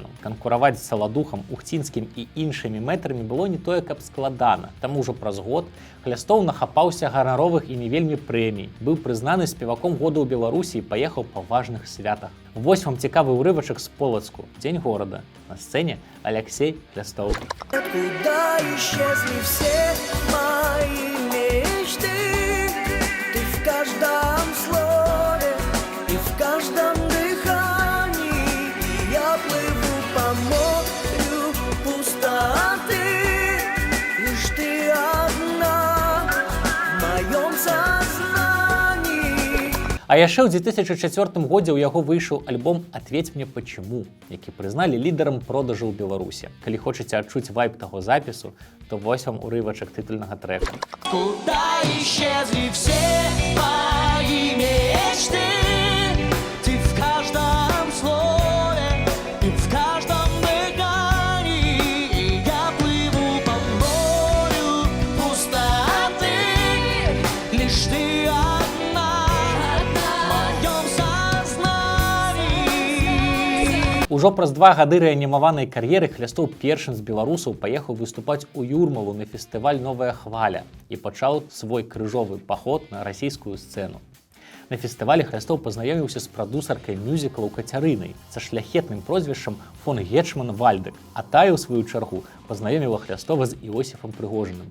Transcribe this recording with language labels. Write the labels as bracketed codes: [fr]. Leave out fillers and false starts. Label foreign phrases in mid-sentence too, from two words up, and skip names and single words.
[be] Канкураваць з Саладухам, Ухцінскім і іншымі мэтрамі было не тое, каб складана. Таму ўжо праз год Хлястоў нахапаўся ганаровых і не вельмі прэмій, быў прызнаны спеваком года ў Беларусі і паехаў па важных святах. Вось вам цікавы ўрывачак з Полацку. Дзень горада. На сцэне Алексей Хлястоў. [ru] Куда исчезли все мои мечты? Ты в каждом слове и в каждом дыхании. Я плыву по морю пустоты. Лишь ты одна в моем сознании. [be] А яшчэ ў 2004 годзе ў яго выйшаў альбом «Ответь мне почему», які прызналі лідарам продажу ў Беларусі. Калі хочаце адчуць вайб таго запісу, то вось вам урывачак тытульнага трэка. [ru] Куда исчезли все мои мечты? Ты в каждом слове и в каждом дыхании. Я плыву по морю пустоты. Лишь ты одна в моем сознании. [be] Ужо праз 2 гады рэанімаванай кар'еры Хлястоў першым з беларусаў паехаў выступаць у Юрмалу на фестываль «Новая хваля» і пачаў свой крыжовы паход на расійскую сцэну. На фестывалі Хлястоў пазнаёміўся з прадусаркай мюзіклаў Кацярынай са шляхетным прозвішчам фон Гетшман Вальдек, а тая, у сваю чаргу, пазнаёміла Хлястова з Іосіфам Прыгожыным.